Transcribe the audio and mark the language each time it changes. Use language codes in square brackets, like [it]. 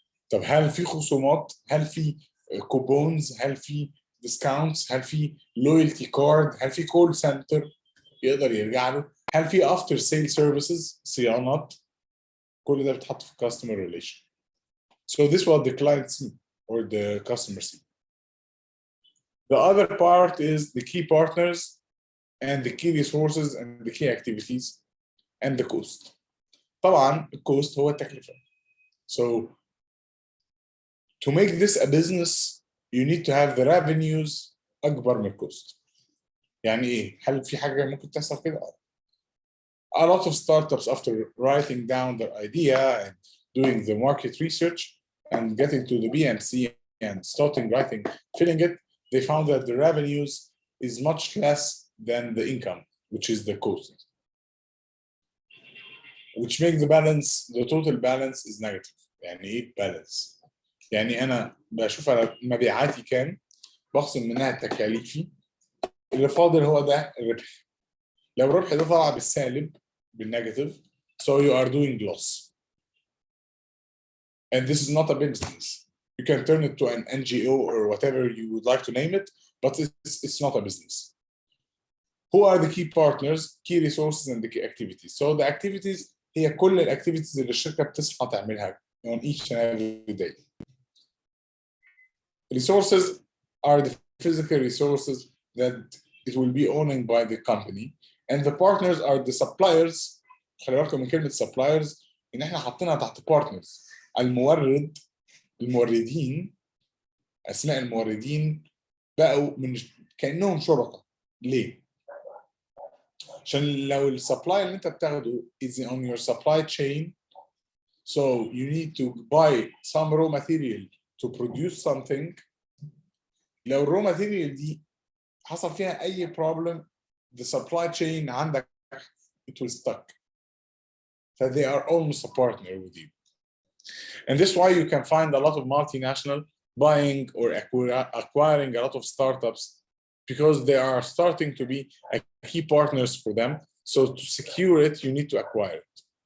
[ar] طب هل في خصومات؟ هل في كوبونز؟ هل في ديسكاونتس؟ هل في لويالتي كارد؟ هل في كول سنتر يقدر يرجع له؟ هل في افتر سيل سيرفيسز صيانات؟ كل ده بيتحط في customer relation. [en] So this is what the client see or the customer see. The other part is the key partners and the key resources and the key activities and the cost. [ar] طبعا الكوست هو التكلفة. [en] So to make this a business you need to have the revenues [ar] اكبر من الكوست. يعني ايه؟ هل في حاجه ممكن تحصل كده؟ [en] A lot of startups, after writing down their idea and doing the market research and getting to the BMC and starting writing, filling it, they found that the revenues is much less than the income, which is the cost, which makes the total balance is negative. [ar] يعني ايه balance؟ يعني انا بشوف على مبيعاتي كام، بخصم منها تكاليفي، اللي فاضل هو ده الربح. لو الربح ده طلع بالسالب بالنيجاتيف [en] so you are doing loss. And this is not a business. You can turn it to an NGO or whatever you would like to name it, but it's not a business. Who are the key partners, key resources and the key activities? So the activities [ar] هي كل الاكتيفيتيز اللي الشركه بتصحى تعملها [en] on each and every day. Resources are the physical resources that it will be owned by the company, and the partners are the suppliers. [ar] خلي بالكم من كلمه suppliers ان احنا حاطينها تحت partners. الموردين، اسماء الموردين بقوا من كانهم شركاء. ليه؟ عشان لو السبلاي اللي انت بتاخده [en] is on your supply chain, so you need to buy some raw material to produce something. [ar] لو الرو ماتيريال دي حصل فيها اي problem, [en] the supply chain [ar] عندك [en] it will stuck. So they are almost a partner with you. And this is why you can find a lot of multinational buying or acquiring a lot of startups, because they are starting to be a key partners for them. So to secure it, you need to acquire it.